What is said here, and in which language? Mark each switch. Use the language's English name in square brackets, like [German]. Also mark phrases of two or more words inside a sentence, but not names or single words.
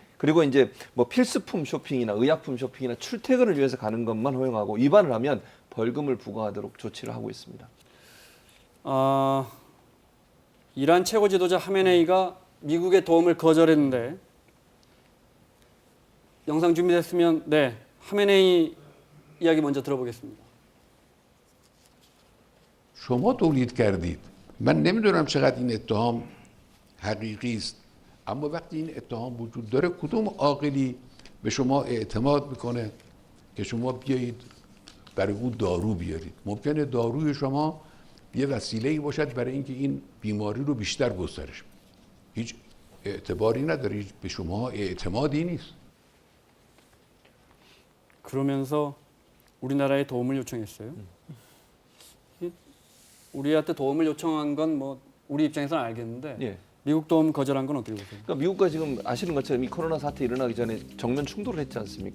[Korean] 그리고 이제 뭐 필수품 쇼핑이나 의약품 쇼핑이나 출퇴근을 위해서 가는 것만 허용하고 위반을 하면 벌금을 부과하도록 조치를 하고 있습니다. 이란 최고 지도자 하메네이가 미국의 도움을 거절했는데 영상 준비됐으면 네, 하메네이 이야기 먼저 들어보겠습니다. [Persian] شما تولید کردید. من نمیدونم چقدر این اتهام حقیقی است. اما وقتی این اتهام وجود داره کدوم عاقلی به شما اعتماد میکنه که شما بیایید برای او دارو بیارید؟ ممکنه داروی شما یه وسیله‌ای باشد برای اینکه این بیماری رو بیشتر گسترش بده. هیچ اعتباری نداره. هیچ به شما اعتمادی نیست. [Korean] 그러면서 우리나라에 도움을 요청했어요. 우리한테 도움을 요청한 건 뭐 우리 입장에서는 알겠는데 예. 미국 도움 거절한 건 어떻게 보세요? 그러니까 미국과 지금 아시는 것처럼 이 코로나 사태 일어나기 전에 정면 충돌을 했지 않습니까?